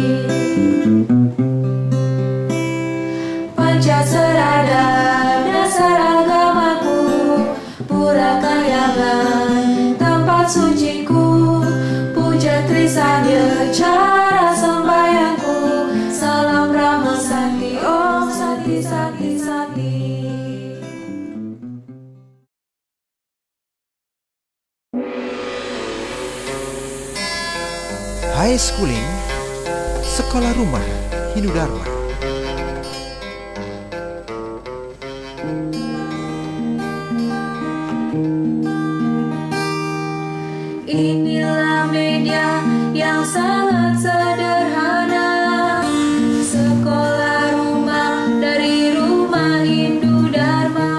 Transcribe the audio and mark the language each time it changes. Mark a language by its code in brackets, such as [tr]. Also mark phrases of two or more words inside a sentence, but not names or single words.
[id] Pancasarada dasar agamaku, Purakayangan tempat suciku, Puja Trisanya cara sembahyangku, salam Rama Sakti, Om Sakti Sakti Sakti. [en] High Schooling, [id] Sekolah Rumah Hindu Dharma. Inilah media yang sangat sederhana, sekolah rumah dari Rumah Hindu Dharma.